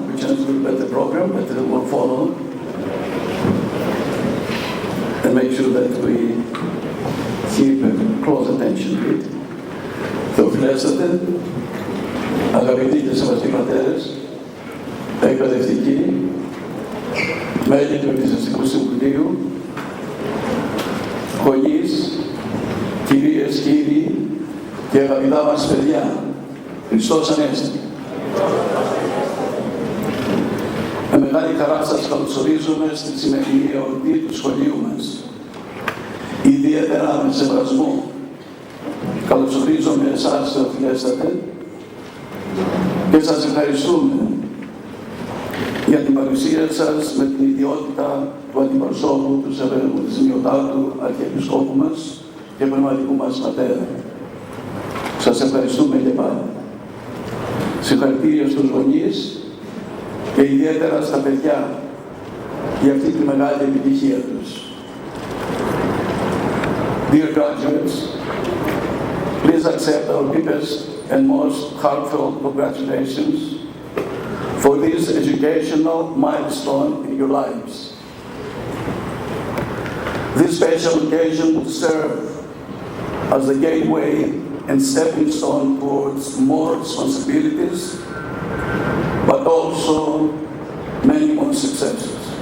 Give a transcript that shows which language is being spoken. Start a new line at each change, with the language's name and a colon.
English: We changed a little bit the program, but it will follow. And make sure that we keep close attention to it.
Greek: Θεοφιλέστατε, αγαπητοί και σεβαστοί πατέρες, εκπαιδευτικοί, μέλη του Εκκλησιαστικού Συμβουλίου, γονείς, κυρίες, κύριοι και αγαπητά μας παιδιά, Χριστός Ανέστη. Με μεγάλη χαρά σας καλωσορίζουμε στη σημερινή εορτή του σχολείου μας. Ιδιαίτερα με σεβασμό καλωσορίζουμε εσάς, Θεοφιλέστατε, και σας ευχαριστούμε για την παρουσία σας με την ιδιότητα του αντιπροσώπου του Σεβασμιωτάτου Αρχιεπισκόπου μας και πνευματικού μας πατέρα. Σας ευχαριστούμε και πάλι. Συγχαρητήρια στους γονείς και ιδιαίτερα στα παιδιά για αυτή τη μεγάλη επιτυχία τους.
English: Dear graduates, please accept our deepest and most heartfelt congratulations for this educational milestone in your lives. This special occasion will serve as the gateway and stepping stone towards more responsibilities, but also many more successes.